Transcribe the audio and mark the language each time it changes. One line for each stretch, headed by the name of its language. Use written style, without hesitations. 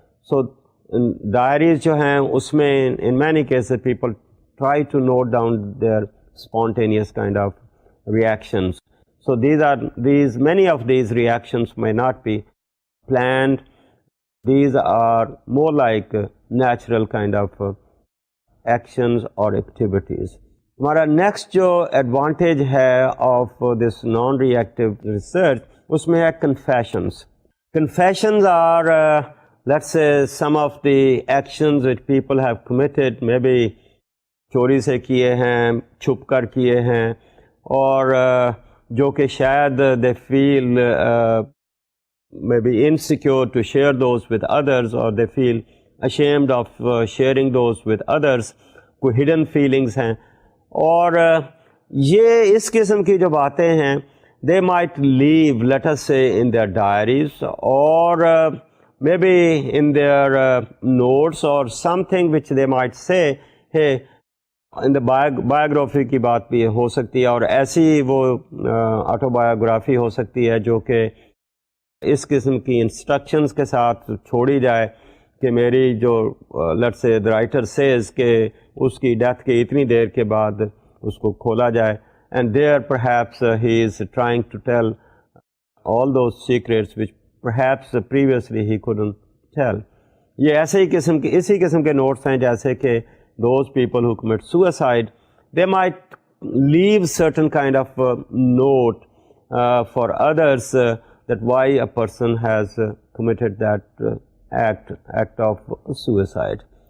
English: So diaries
Urdu: جو ہیں اس میں
English: in many cases people try to note down their spontaneous kind of reactions. So many of these reactions may not be planned. These are more like natural kind of actions or activities.
Urdu: ہمارا next جو advantage ہے of this non reactive research, اس میں ہے confessions.
English: confessions are lets سے some of the actions which people have committed, may be
Urdu: چوری سے کیے ہیں، چھپ کر کیے ہیں، اور جو کہ شاید
English: They feel maybe insecure to share those with others, or they feel ashamed of sharing those with others. کوئی hidden feelings
Urdu: ہیں، اور یہ اس قسم کی جو باتیں ہیں
English: they might leave, let us say, in their diaries or maybe in their notes or something which they might say, hey,
Urdu: in the biography کی بات بھی ہو سکتی ہے، اور ایسی وہ آٹو بایوگرافی ہو سکتی ہے جو کہ اس قسم کی انسٹرکشنز کے ساتھ چھوڑی جائے کہ میری جو let's say the writer Cs کہ اس کی ڈیتھ کے اتنی دیر کے بعد اس کو کھولا جائے،
English: And there perhaps he is trying to tell all those secrets which perhaps previously he couldn't tell.
Urdu: یہ ایسے ہی اسی قسم کے نوٹس ہیں جیسے کہ
English: those people who commit suicide, they might leave certain kind of note for others that why a person has committed that act of suicide.